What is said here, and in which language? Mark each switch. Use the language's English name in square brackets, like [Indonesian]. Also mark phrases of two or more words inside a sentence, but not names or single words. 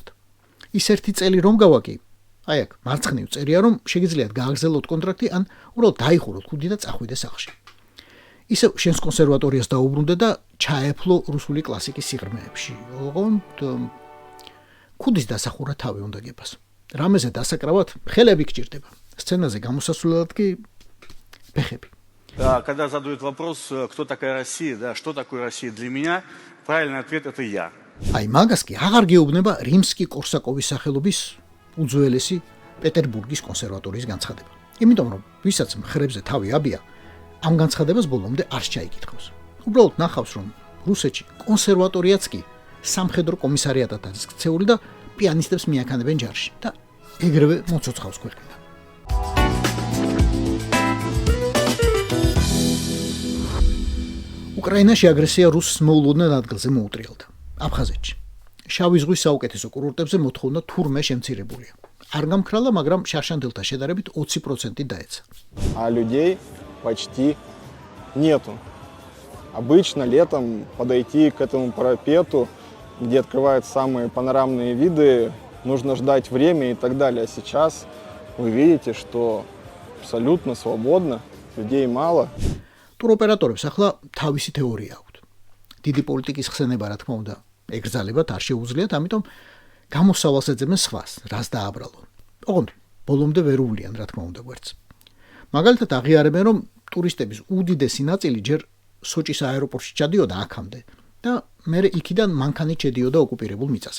[Georgian] ის 1 წელი რომ გავაკი, აქ მარცხნივ წერია, რომ შეგიძლიათ გააგრძელოთ კონტრაქტი ან უბრალოდ დაიხუროთ ქუდი და წახვიდე სახლში. ისევ შენს კონსერვატორიას დაუბრუნდე და ჩაეფლო რუსული კლასიკის სიღრმეებში. ოღონდ ქუდის დასახურა თავი უნდა გებას. რამეზე დასაკრავად ხელები გჭირდება. სცენაზე გამოსასვლელად კი ფეხები. [Russian] Когда задают вопрос, кто такая Россия, да, что такое Россия для меня, правильный ответ – это я. [Georgian] აი მაგას კი აღარ გეუბნება რიმსკი-კორსაკოვის სახელობის უძველესი პეტერბურგის კონსერვატორიის განცხადება. იმიტომ რომ ვისაც მხრებზე თავი აბია, ამ განცხადებას ბოლომდე არ ჩაიკითხავს. უბრალოდ ნახავს რომ რუსეთში კონსერვატორიაც კი სამხედრო კომისარიატად არის ქცეული და პიანისტებს მიაქანებენ ჯარში და ეგრევე მოცოცხავს ქვეყნიდან. უკრაინაში აგრესია რუსს მოულოდნელ ადგილზე მოუტრიალდა. აფხაზეთში. შავი ზღვის საუკეთესო კურორტებზე მოთხოვნა თურმე შემცირებულია. არ გამქრალა, მაგრამ შარშანდელთა შედარებით 20% დაეცა. [Russian] А людей почти нету. Обычно летом подойти к этому парапету, где открываются самые панорамные виды, нужно ждать время и так далее. А сейчас вы видите, что абсолютно свободно, людей мало. [Georgian] ტუროპერატორებს ახლა თავისი თეორია აქვთ. დიდი პოლიტიკის ხსენება, რა თქმა უნდა, ეგრძალებათ არ შეუძლიათ, ამიტომ გამოსავალს ეძებენ სხვას, რას დააბრალონ. ოღონდ ბოლომდე ვერ უვლიან, რა თქმა უნდა, გვერდს. მაგალითად აღიარებენ, რომ ტურისტების უდიდესი ნაწილი ჯერ სოჭის აეროპორტში ჩადიოდა აქამდე და მერე იქიდან მანქანით შედიოდა ოკუპირებულ მიწაზე.